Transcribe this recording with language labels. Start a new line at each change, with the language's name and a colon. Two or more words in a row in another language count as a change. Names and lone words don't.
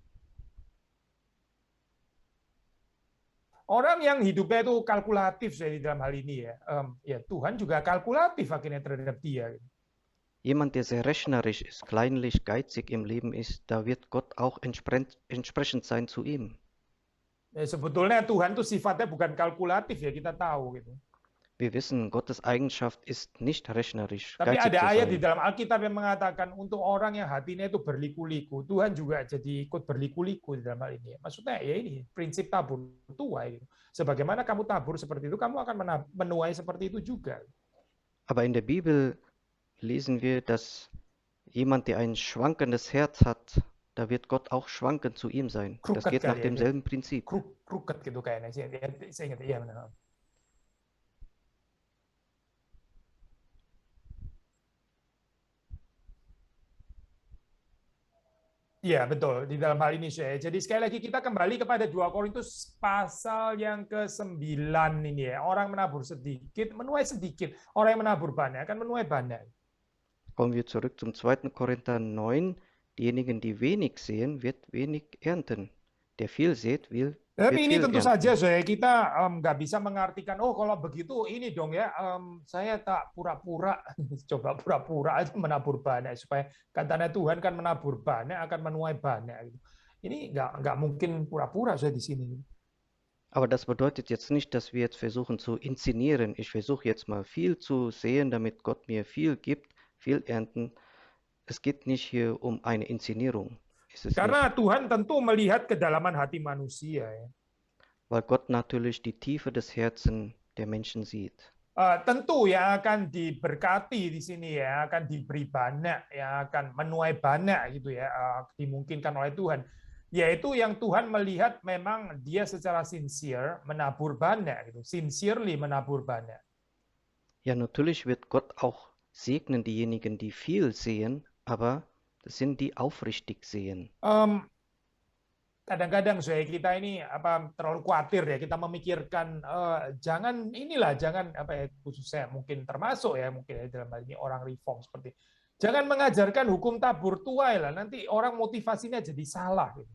Indonesian: Orang yang hidupnya itu kalkulatif saya di dalam hal ini ya Tuhan juga kalkulatif akhirnya terhadap dia.
German: Jemand, der sehr rechnerisch ist, kleinlich, geizig im Leben ist, da wird Gott auch entsprechend sein zu ihm.
Indonesian: Ya, sebetulnya Tuhan itu sifatnya bukan kalkulatif ya kita tahu gitu.
German: Wir wissen, Gottes Eigenschaft ist nicht rechnerisch,
Indonesian: Tapi
German: geizig zu
Indonesian: ada ayat di
German: sein.
Indonesian: dalam Alkitab yang mengatakan untuk orang yang hatinya itu berliku-liku, Tuhan juga jadi ikut berliku-liku di dalam hal ini. Maksudnya ya ini prinsip tabur tuai. Gitu. Sebagaimana kamu tabur seperti itu, kamu akan menuai seperti itu juga.
German: Aber in der Bibel lesen wir, dass jemand, der ein schwankendes Herz hat, da wird Gott auch schwankend zu ihm sein. Das
Indonesian: Kruket
German: geht nach
Indonesian: kali ya,
German: demselben Prinzip.
Indonesian: kruket gitu kayaknya. Saya ingat, iya benar. Iya, betul. Di dalam hal ini saya. Jadi sekali lagi kita kembali kepada 2 Korintus pasal yang ke-9 ini ya. Orang menabur sedikit, menuai sedikit. Orang yang menabur banyak akan menuai banyak.
German: Kommen wir zurück zum 2. Korinther 9. Diejenigen, die wenig sehen, wird wenig ernten. Der viel sät, wird
Indonesian: Tapi ini
German: viel
Indonesian: tentu saja
German: ernten.
Indonesian: saya kita nggak bisa mengartikan oh kalau begitu ini dong ya saya tak pura-pura coba pura-pura aja menabur banyak supaya katanya Tuhan kan menabur banyak akan menuai banyak gitu. Ini nggak mungkin pura-pura saya di sini.
German: Aber das bedeutet jetzt nicht, dass wir jetzt versuchen zu inszenieren. Ich versuche jetzt mal viel zu sehen, damit Gott mir viel gibt, viel ernten. Es geht nicht hier um eine Inszenierung. Ist es
Indonesian: Karena
German: nicht.
Indonesian: Tuhan tentu melihat kedalaman hati manusia ya.
German: Weil Gott natürlich die Tiefe des Herzens der Menschen sieht.
Indonesian: Tentu yang akan diberkati di sini ya, akan diberi banyak, yang akan menuai banyak gitu ya, dimungkinkan oleh Tuhan. Yaitu yang Tuhan melihat memang dia secara sincere menabur banyak gitu, sincerely menabur banyak.
German: Ja, natürlich wird Gott auch segnen diejenigen, die viel sehen, aber das sind die aufrichtig sehen.
Indonesian: Kadang-kadang saya kita ini terlalu khawatir ya kita memikirkan jangan apa ya khususnya mungkin termasuk ya mungkin ya, dalam hal ini orang reform seperti jangan mengajarkan hukum tabur tuai lah nanti orang motivasinya jadi salah gitu.